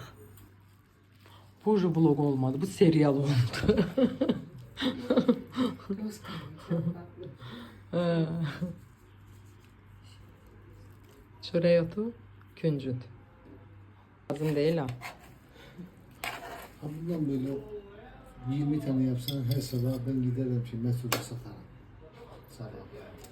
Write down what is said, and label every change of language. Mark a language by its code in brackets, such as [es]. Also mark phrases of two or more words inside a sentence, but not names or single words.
[az] Bu vlog olmadı, bu serial oldu. Çörək otu, küncüt. [tr] Lazım değil ha. Bundan böyle 20 tane yapsan her sabah ben giderim ki Mesut'u satarım. Sabah.